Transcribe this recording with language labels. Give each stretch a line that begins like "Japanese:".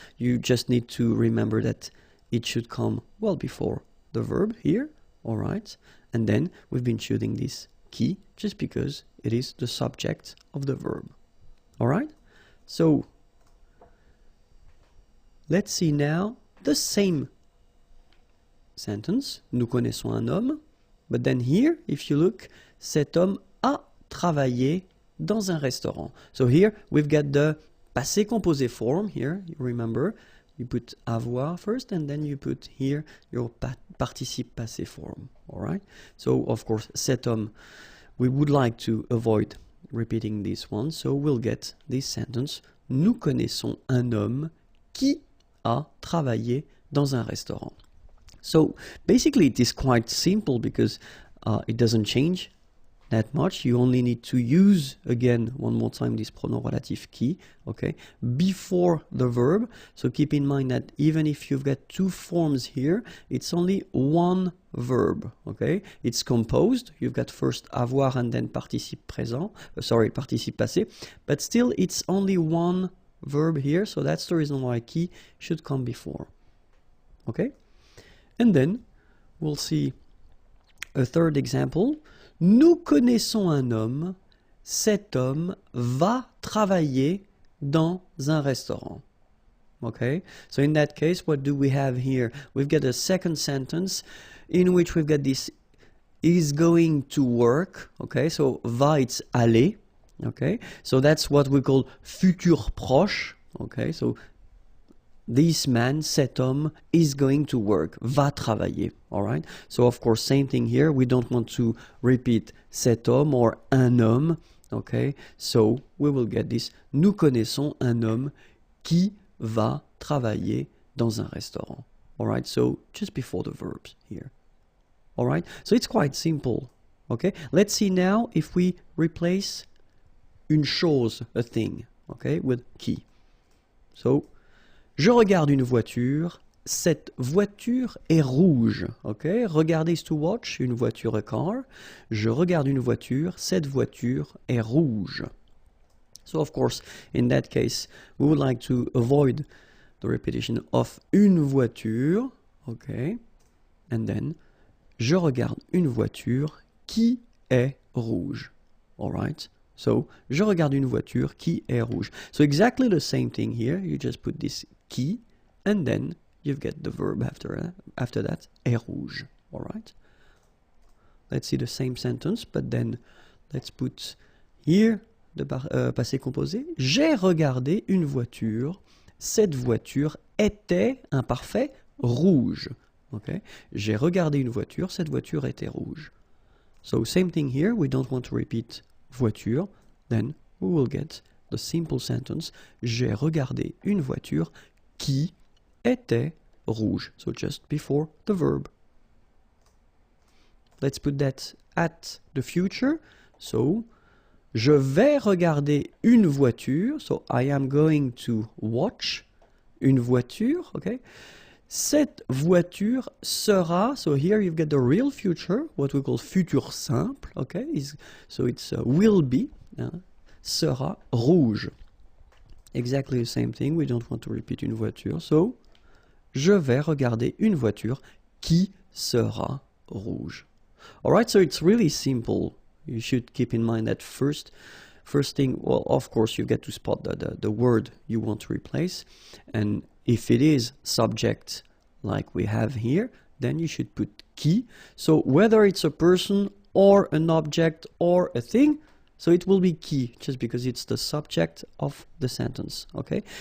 English: You just need to remember that it should come well before the verb here. Alright? And then we've been choosing this qui just because it is the subject of the verb. Alright? So let's see now the same sentence.
French: Nous connaissons un homme. But then here, if you look, cet homme a travaillé dans un restaurant.
English: So here we've got the passé composé form here. You remember, you put avoir first and then you put here your participe passé form. All right. So of course, cet homme, we would like to avoid repeating this one. So we'll get this sentence.
French: Nous connaissons un homme qui a travaillé dans un restaurant.
English: So basically it is quite simple because it doesn't change that much. You only need to use, again, one more time, this pronom relatif qui, okay, before the verb. So keep in mind that even if you've got two forms here, it's only one verb, okay? It's composed. You've got first avoir and then participe présent, participe passé, but still it's only one verb here, so that's the reason why qui should come before, okay? And then we'll see a third example.
French: Nous connaissons un homme. Cet homme va travailler dans un restaurant.
English: Okay? So in that case, what do we have here? We've got a second sentence in which we've got this is going to work. Okay? So va, it's aller. Okay? So that's what we call futur proche. Okay? So this man, cet homme, is going to work, va travailler, all right? So, of course, same thing here. We don't want to repeat cet homme or un homme, okay? So, we will get this. Nous connaissons un homme
French: qui va travailler dans un restaurant.
English: Alright, so just before the verbs here. Alright, so it's quite simple. Okay, let's see now if we replace une chose, a thing, okay, with qui.
French: So, je regarde une voiture, cette voiture est rouge. Okay, regarder is to watch, une voiture, a car. Je regarde une voiture, cette voiture est rouge.
English: So, of course, in that case, we would like to avoid the repetition of une voiture.
French: Okay, and then, je regarde une voiture qui est rouge. Alright? So, je regarde une voiture qui est rouge.
English: So, exactly the same thing here. You just put this qui, and then you get the verb after that, est rouge. Alright? Let's see the same sentence, but then let's put here the passé composé.
French: J'ai regardé une voiture. Cette voiture était, imparfait, rouge. Okay?
English: J'ai regardé une voiture. Cette voiture était rouge. So same thing here, we don't want to repeat voiture, then we will get the simple sentence, j'ai regardé une voiture qui était rouge. So just before the verb. Let's put that at the future.
French: So, je vais regarder une voiture.
English: So I am going to watch une voiture, okay? Cette voiture sera, so here you've got the real future, what we call futur simple, okay? So it's will be, sera rouge. Exactly the same thing, we don't want to repeat une voiture, so je vais regarder une voiture qui sera rouge. Alright, so it's really simple. You should keep in mind that first thing, well, of course, you get to spot the word you want to replace, and if it is subject like we have here, then you should put qui. So whether it's a person or an object or a thing, so it will be qui, just because it's the subject of the sentence, okay?